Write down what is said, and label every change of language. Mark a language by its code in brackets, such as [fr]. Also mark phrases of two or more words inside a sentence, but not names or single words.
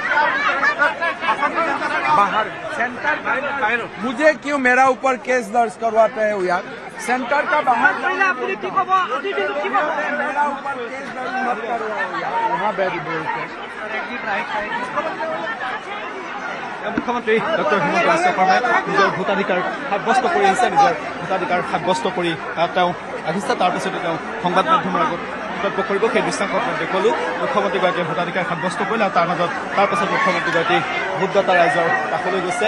[hi] बाहर सेंटर मुझे क्यों मेरा ऊपर केस दर्ज करवाते हैं यार? सेंटर का बाहर मेरा ऊपर केस दर्ज मत करो यार। वहाँ बैठ बोलते [as] মুখ্যমন্ত্ৰী ডক্টৰ হিমন্ত বিশ্ব শৰ্মাই নিজৰ ভোটাধিকাৰ সাব্যস্ত কৰি আহিছে। নিজৰ ভোটাধিকাৰ সাব্যস্ত কৰি তেওঁ আহিছে। তাৰপিছতে তেওঁ সংবাদ মাধ্যমৰ আগত মন্তব্য কৰিব। সেই দৃশ্যাংশ দেখুৱালোঁ। মুখ্যমন্ত্ৰীগৰাকীয়ে ভোটাধিকাৰ সাব্যস্ত কৰিলে আৰু তাৰপাছত মুখ্যমন্ত্ৰীগৰাকী ভোটদাতা ৰাইজৰ কাষলৈ গৈছে।